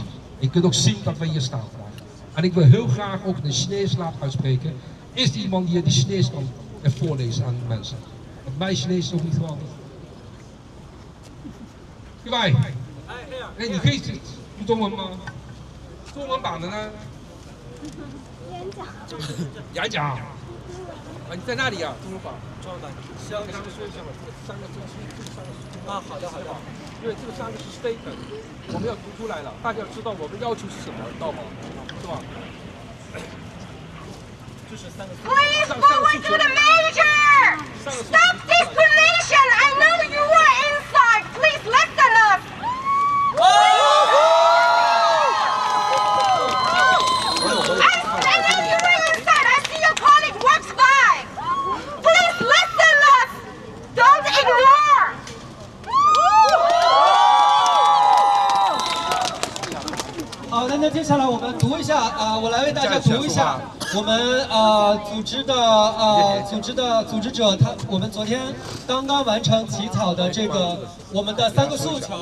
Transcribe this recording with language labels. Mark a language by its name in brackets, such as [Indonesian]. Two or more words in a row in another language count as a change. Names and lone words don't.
[Dutch] Je kunt ook zien dat wij hier staan vandaag. En ik wil heel graag ook de Chinees laten uitspreken. Is er iemand die Chinees kan voorlezen aan de mensen? Want mijn Chinees is ook niet geweldig. Wij. Nee, die geest niet. Doe maar. [Chinese] 中文版的呢？演讲。啊，你在那里啊？中国法中央党，先跟他们说一下嘛，这3个证书，这3个是啊，好的好的，因为这个3个是 statement， 我们要读出来了，大家要知道我们要求是什么，知道吗？是吧？这是3个。 [English] Please forward to the major! Stop discrimination! I know you are inside. Please listen us. I know you are inside. I see your colleague walks by. Please listen us. Don't ignore. [Chinese] 好的，那接下来我们读一下我来为大家读一下我们组织者我们昨天刚刚完成起草的这个我们的3个诉求。